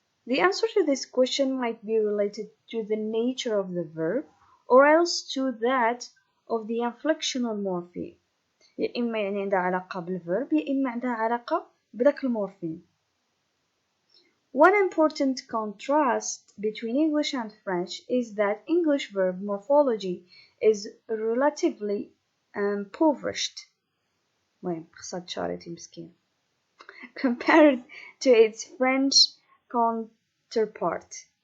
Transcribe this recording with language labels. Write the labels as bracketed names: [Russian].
[English] The answer to this question might be related to the nature of the verb or else to that of the inflectional morpheme. [Arabic] يا إما يعني عندها علاقة بالverb يا إما عندها علاقة بداك المورفيم. [English] One important contrast between English and French is that English verb morphology is relatively impoverished. [Arabic] المهم خصها تشاريتي مسكين. [English] Compared to its French counterpart.